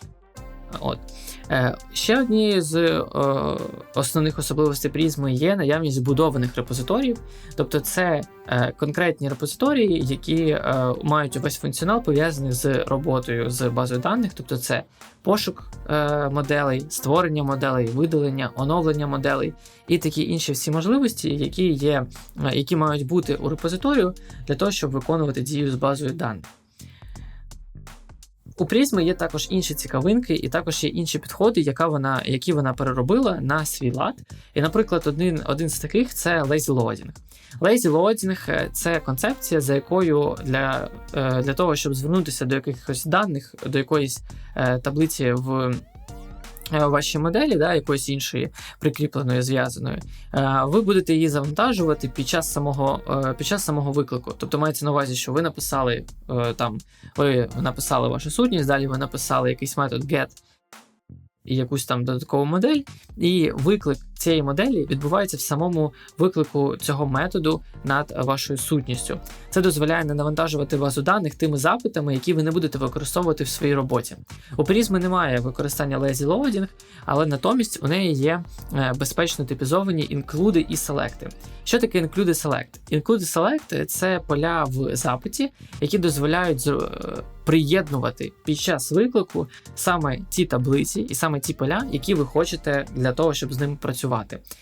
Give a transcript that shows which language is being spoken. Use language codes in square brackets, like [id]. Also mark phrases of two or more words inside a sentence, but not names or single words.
[uk] Ще однією з основних особливостей Prisma є наявність збудованих репозиторіїв, тобто це конкретні репозиторії, які мають увесь функціонал пов'язаний з роботою з базою даних, тобто це пошук моделей, створення моделей, видалення, оновлення моделей і такі інші всі можливості, які мають бути у репозиторію для того, щоб виконувати дію з базою даних. У Prisma є також інші цікавинки і також є інші підходи, які вона переробила на свій лад. І, наприклад, один з таких – це [en] lazy loading. Lazy loading – [uk] це концепція, за якою для того, щоб звернутися до якихось даних, до якоїсь таблиці в вашій моделі, якоїсь іншої прикріпленої, зв'язаної, ви будете її завантажувати під час самого виклику. Тобто мається на увазі, що ви написали вашу сутність, далі ви написали якийсь метод get і якусь там додаткову модель, і виклик цієї моделі відбувається в самому виклику цього методу над вашою сутністю. Це дозволяє не навантажувати базу даних тими запитами, які ви не будете використовувати в своїй роботі. У Prisma немає використання [en] lazy loading, [uk] але натомість у неї є безпечно типізовані інклюди і селекти. Що таке інклюди селект? Інклюди селект – це поля в запиті, які дозволяють приєднувати під час виклику саме ті таблиці і саме ті поля, які ви хочете для того, щоб з ними працювати.